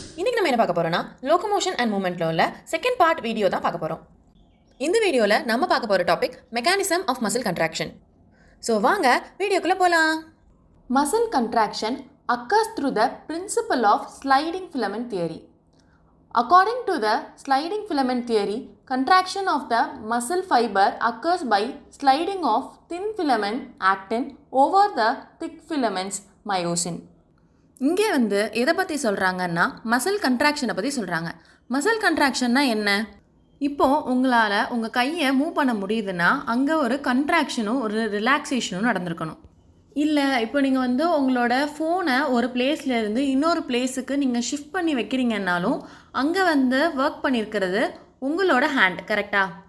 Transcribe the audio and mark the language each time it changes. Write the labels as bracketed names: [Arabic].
[Tamil] இன்றைக்கி நம்ம என்ன பார்க்க போகிறோம்னா லோகோமோஷன் அண்ட் மூமெண்ட்டில் உள்ள செகண்ட் பார்ட் வீடியோ தான் பார்க்க போகிறோம். இந்த வீடியோவில் நம்ம பார்க்க போகிற topic mechanism of muscle contraction. So வாங்க வீடியோக்குள்ளே போகலாம். [English] Muscle contraction occurs through the principle of sliding filament theory. According to the sliding filament theory, contraction of the muscle fiber occurs by sliding of thin filament actin over the thick filaments myosin. [Tamil] இங்கே எதை பற்றி சொல்கிறாங்கன்னா muscle கண்ட்ராக்ஷனை பற்றி சொல்கிறாங்க. Muscle கண்ட்ராக்ஷன்னா என்ன? இப்போது உங்களால் உங்கள் கையை மூவ் பண்ண முடியுதுன்னா அங்கே ஒரு கண்ட்ராக்ஷனும் ஒரு ரிலாக்ஸேஷனும் நடந்திருக்கணும். இல்லை இப்போ நீங்கள் உங்களோட ஃபோனை ஒரு பிளேஸ்லேருந்து இன்னொரு பிளேஸுக்கு நீங்கள் ஷிஃப்ட் பண்ணி வைக்கிறீங்கன்னாலும் அங்கே ஒர்க் பண்ணியிருக்கிறது உங்களோட ஹேண்ட், கரெக்டாக?